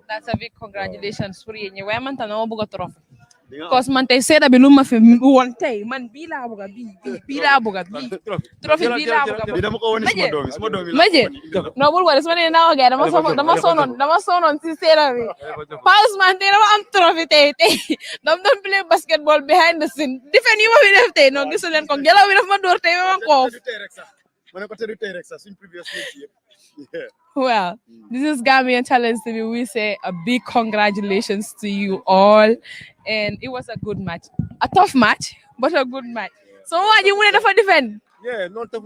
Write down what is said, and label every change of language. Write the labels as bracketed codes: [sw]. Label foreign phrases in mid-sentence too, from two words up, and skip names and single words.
[en] That's a big congratulations [wo] pour yéen ñi waaye man tam dama bëgg a trophée cause man tey seeda bi lu ma fi woon tey man bii laa bëgg a bii laa bëgg a trophée bii laa bëgg a dama ko wane suma doom yi maje non bul wala su ma nee naa ko gars dama sonoon si seeda bi Pa Ousmane tey dama am trophée tey dama doon [en] play basketball behind the scene [wo] defense yi ma fi def tey non gisu leen ko ngelaw bi daf ma door tey ma koof [en] well, this is Gambian Talents TV. We say a big congratulations to you all. And it was a good match. A tough match, but a good match. So what you want to defend? Not tough.